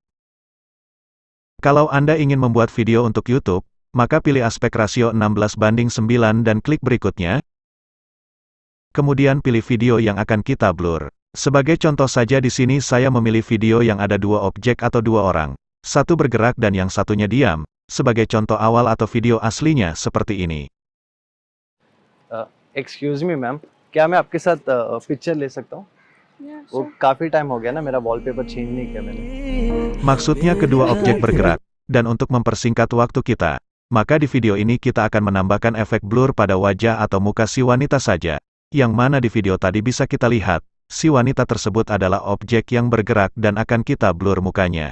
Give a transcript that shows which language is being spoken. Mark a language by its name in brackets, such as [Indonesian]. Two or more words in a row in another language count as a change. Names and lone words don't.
[Indonesian] Kalau Anda ingin membuat video untuk YouTube, maka pilih aspek rasio 16:9 dan klik berikutnya. Kemudian pilih video yang akan kita blur. Sebagai contoh saja di sini saya memilih video yang ada dua objek atau dua orang. Satu bergerak dan yang satunya diam. Sebagai contoh awal atau video aslinya seperti ini. [English] excuse me ma'am, [Hindi] क्या मैं आपके साथ पिक्चर ले सकता हूँ? वो काफी टाइम हो गया ना, मेरा [English] wallpaper change [Hindi] नहीं किया मैंने. [Indonesian] Maksudnya kedua objek bergerak. Dan untuk mempersingkat waktu kita, maka di video ini kita akan menambahkan efek blur pada wajah atau muka si wanita saja. Yang mana di video tadi bisa kita lihat, si wanita tersebut adalah objek yang bergerak dan akan kita blur mukanya.